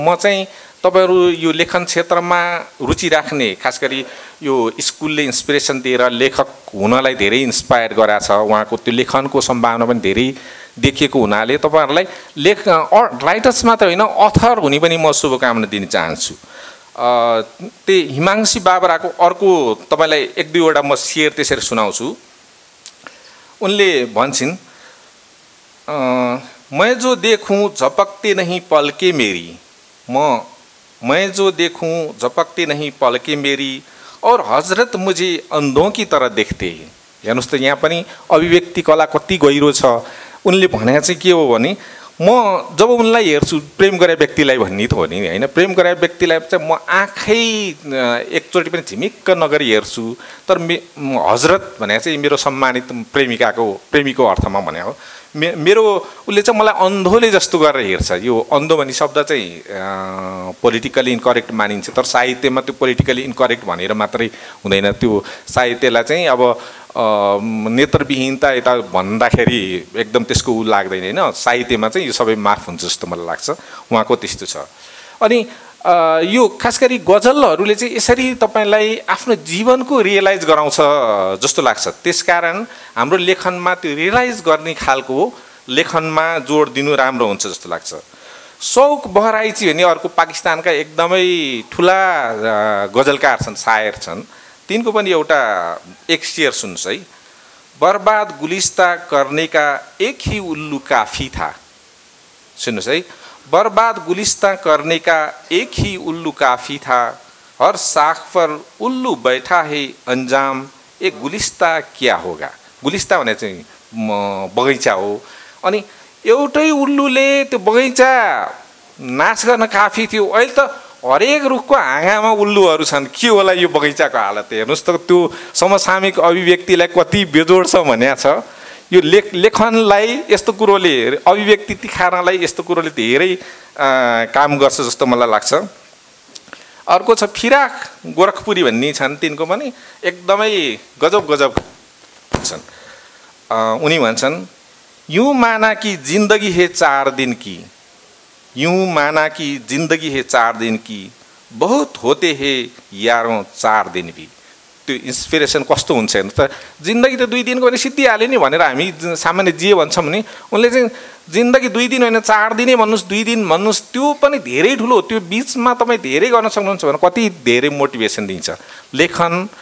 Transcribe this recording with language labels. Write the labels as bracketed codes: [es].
[ne] म चाहिँ तपाईहरू यो लेखन क्षेत्रमा रुचि राख्ने, खास गरी यो स्कुलले इन्सपिरेसन दिएर लेखक हुनलाई धेरै इन्स्पायर गराएको छ। उहाँको त्यो लेखनको सम्भावना पनि धेरै देखिएको हुनाले तपाईहरूलाई राइटर्स मात्र होइन, अथर हुने पनि म शुभकामना दिन चाहन्छु। त्यही हिमांशी बाबराको अर्को तपाईँलाई एक दुईवटा म शेर त्यसरी सुनाउँछु। उनले भन्छन्, [hi] मैं जो देखूं झपकते नहीं पलके मेरी, मैं जो देखूं झपकते नहीं पलके मेरी, और हजरत मुझे अंधों की तरह देखते हैं। [ne] हेर्नुहोस् त यहाँ पनि अभिव्यक्ति कला कति गहिरो छ। उनले भने चाहिँ के हो भने, म जब उनलाई हेर्छु, प्रेम गरे व्यक्तिलाई भन्ने त हो नि होइन, प्रेम गरे व्यक्तिलाई चाहिँ म आँखै एकचोटि पनि झिमिक्क नगरी हेर्छु। तर हजरत भने चाहिँ मेरो सम्मानित प्रेमीको अर्थमा भने हो। मेरो उसले चाहिँ मलाई अन्धोले जस्तो गरेर हेर्छ। यो अन्धो भन्ने शब्द चाहिँ पोलिटिकली इन्करेक्ट मानिन्छ, तर साहित्यमा त्यो पोलिटिकली इन्करेक्ट भनेर मात्रै हुँदैन। त्यो साहित्यलाई चाहिँ अब नेत्रविहीनता यता भन्दाखेरि एकदम त्यसको ऊ लाग्दैन होइन। साहित्यमा चाहिँ यो सबै माफ हुन्छ जस्तो मलाई लाग्छ। उहाँको त्यस्तो छ। अनि यो खास गरी गजलहरूले चाहिँ यसरी तपाईँलाई आफ्नो जीवनको रियलाइज गराउँछ जस्तो लाग्छ। त्यसकारण हाम्रो लेखनमा त्यो रियलाइज गर्ने खालको लेखनमा जोड दिनु राम्रो हुन्छ जस्तो लाग्छ। शौक बहराइची भन्ने अर्को पाकिस्तानका एकदमै ठुला गजलकार छन्, शायर छन्। तिनको पनि एउटा एक शेर सुन्नुहोस् है। [hi] बर्बाद गुलिस्ता करने का एक ही उल्लू काफी था। [ne] सुन्नुहोस् है। [hi] बर्बाद गुलिस्ता करने का एक ही उल्लू काफ़ी था, हर साख पर उल्लू बैठा है अंजाम, एक गुलिस्ता क्या होगा। [ne] गुलिस्ता भने चाहिँ बगैँचा हो। अनि एउटै उल्लुले त्यो बगैँचा नाश गर्न काफी थियो। अहिले त हरेक रुखको हाँगामा उल्लुहरू छन्। के होला यो बगैँचाको हालत। हेर्नुहोस् त त्यो समसामयिक अभिव्यक्तिलाई कति बेजोड छ भनेको छ। यो लेखनलाई यस्तो कुरोले, अभिव्यक्ति तिखार्नलाई यस्तो कुरोले धेरै काम गर्छ जस्तो मलाई लाग्छ। अर्को छ फिराक गोरखपुरी भन्ने छन्, तिनको पनि एकदमै गजब छन्। उनी भन्छन्, [hi] यूँ माना कि जिंदगी है 4 दिन की, यूँ माना कि जिंदगी है 4 दिन की, बहुत होते हैं यारों 4 दिन भी। [ne] त्यो इन्सपिरेसन कस्तो हुन्छ हेर्नु त। जिन्दगी त 2 दिनको भने सिद्धिहाल्यो नि भनेर हामी सामान्य जे भन्छौँ भने, उनले चाहिँ जिन्दगी 2 दिन होइन 4 दिनै भन्नुहोस्, 2 दिन भन्नुहोस्, त्यो पनि धेरै ठुलो। त्यो बिचमा तपाईँ धेरै गर्न सक्नुहुन्छ भने कति धेरै मोटिभेसन दिन्छ लेखन।